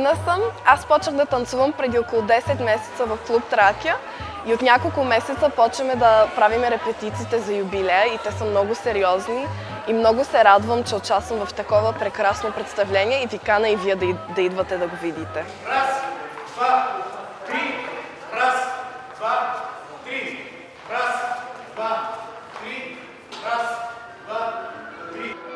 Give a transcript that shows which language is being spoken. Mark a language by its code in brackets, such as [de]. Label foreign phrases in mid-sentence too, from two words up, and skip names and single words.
[bg] Аз почнах да танцувам преди около 10 месеца в Клуб Тракия И от няколко месеца почваме да правим репетициите за юбилея и те са много сериозни. И много се радвам, че участвам в такова прекрасно представление и ви каня и вие да идвате да го видите. Раз, два, три, раз, два, три, раз, два, три, раз, два, три.